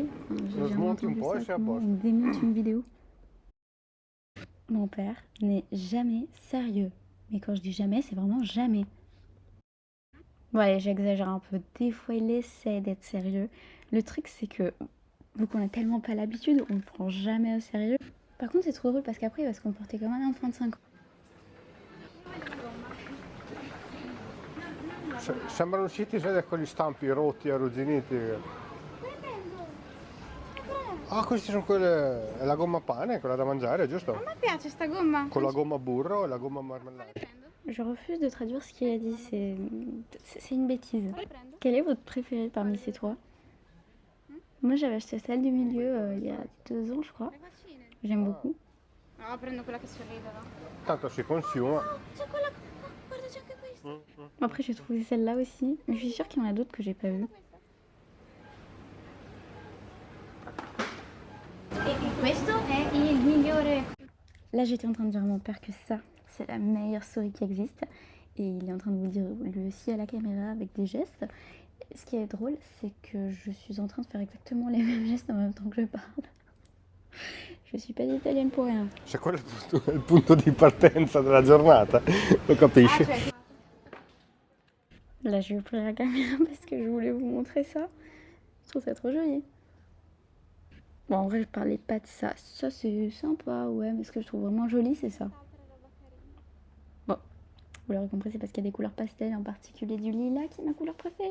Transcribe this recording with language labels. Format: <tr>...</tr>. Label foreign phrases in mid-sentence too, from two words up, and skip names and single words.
<fr>Enfin, j'ai jamais entendu ça, comment on démonte une vidéo. Mon père n'est jamais sérieux. Mais quand je dis jamais, c'est vraiment jamais. Bon, allez, j'exagère un peu. Des fois, il essaie d'être sérieux. Le truc, c'est que, vu qu'on a tellement pas l'habitude, on le prend jamais au sérieux. Par contre, c'est trop drôle parce qu'après, il va se comporter comme un enfant de 5 ans.</fr> <it>Sembrano usciti sai da quegli stampi rotti, arrugginiti. Ah, questi sono quelle. È la gomma pane, quella da mangiare, giusto? A me piace sta gomma. Con la gomma burro e la gomma marmellata.</it> <fr>Je refuse de traduire ce qu'il a dit, c'est une bêtise. Quel est votre préféré parmi ces trois? Moi, j'avais acheté celle du milieu il y a 2 ans, je crois. J'aime beaucoup.</fr> <it>No, prendo quella che sorride, va. Tanto si consuma. C'è quella. Guarda, c'è anche questa.</it> <fr>Après, j'ai trouvé celle-là aussi, mais je suis sûre qu'il y en a d'autres que j'ai pas vues.</fr> <it>E questo è il migliore.</it> <fr>Là, j'étais en train de dire à mon père que ça, c'est la meilleure souris qui existe. Et il est en train de vous le dire lui aussi à la caméra avec des gestes. Ce qui est drôle, c'est que je suis en train de faire exactement les mêmes gestes en même temps que je parle. Je suis pas italienne pour rien.</fr> <it>Se quello è il punto di partenza della giornata, lo capisci?</it> <fr>Là, je vais ouvrir la caméra parce que je voulais vous montrer ça. Je trouve ça trop joli. Bon, en vrai, je parlais pas de ça. Ça, c'est sympa, ouais, mais ce que je trouve vraiment joli, c'est ça. Bon, vous l'aurez compris, c'est parce qu'il y a des couleurs pastel, en particulier du lilas, qui est ma couleur préférée.</fr>